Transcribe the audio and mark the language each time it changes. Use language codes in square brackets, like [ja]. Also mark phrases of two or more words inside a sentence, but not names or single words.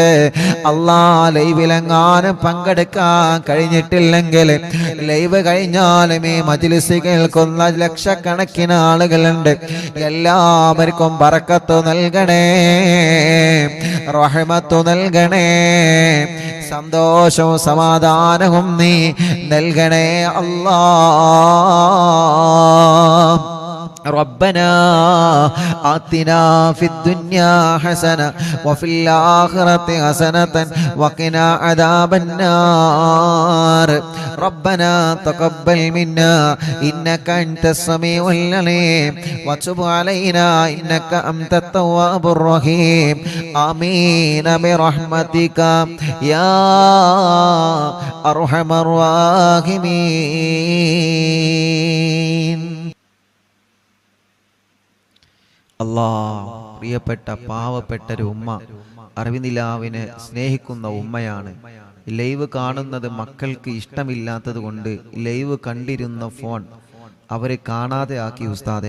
[ml] അല്ലാ, ലൈവിലെങ്ങാനും പങ്കെടുക്കാൻ കഴിഞ്ഞിട്ടില്ലെങ്കിൽ ലൈവ് കഴിഞ്ഞാലും ഈ മജ്‌ലിസ് കേൾക്കുന്ന ലക്ഷക്കണക്കിന് ആളുകളുണ്ട്. എല്ലാവർക്കും ബറക്കത്ത് നൽകണേ, റഹ്മത്ത് നൽകണേ, സന്തോഷവും സമാധാനവും നീ നൽകണേ അല്ലാഹ്. [ar] ربنا آتنا في الدنيا حسنة وفي الآخرة حسنة وقنا عذاب النار. ربنا تقبل منا إنك أنت السميع العليم وتب علينا إنك أنت التواب الرحيم. آمين برحمتك يا أرحم الراحمين. [ml] പ്രിയപ്പെട്ട പാവപ്പെട്ട ഒരു ഉമ്മ, അറിവിനിലാവിനെ സ്നേഹിക്കുന്ന ഉമ്മയാണ്. ലൈവ് കാണുന്നത് മക്കൾക്ക് ഇഷ്ടമില്ലാത്തത് കൊണ്ട് ലൈവ് കണ്ടിരുന്ന ഫോൺ അവരെ കാണാതെ ആക്കി ഉസ്താദെ.